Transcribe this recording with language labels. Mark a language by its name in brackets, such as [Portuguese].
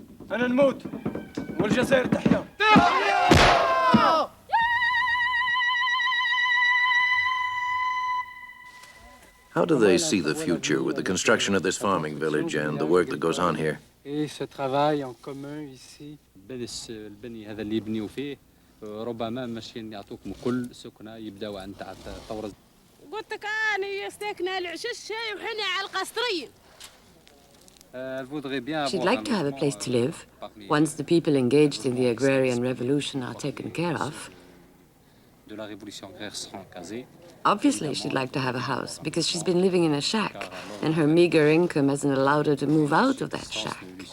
[Arabic] أنا نموت والجزائر تحيا. [English] How do they see the future with the construction of this farming village and the work that goes on here? [French] ce travail en commun ici. [Arabic] البني هذا اللي يبنيوا فيه ربما ماشيين يعطوكم كل سكنة يبداوا عن تاع ثورة. قلت لك أنا ساكنة العشش وحنا على القصرية. [English] She'd like to have a place to live once the people engaged in the agrarian revolution are taken care of. Obviously, she'd like to have a house because she's been living in a shack and her meager income hasn't allowed her to move out of that shack.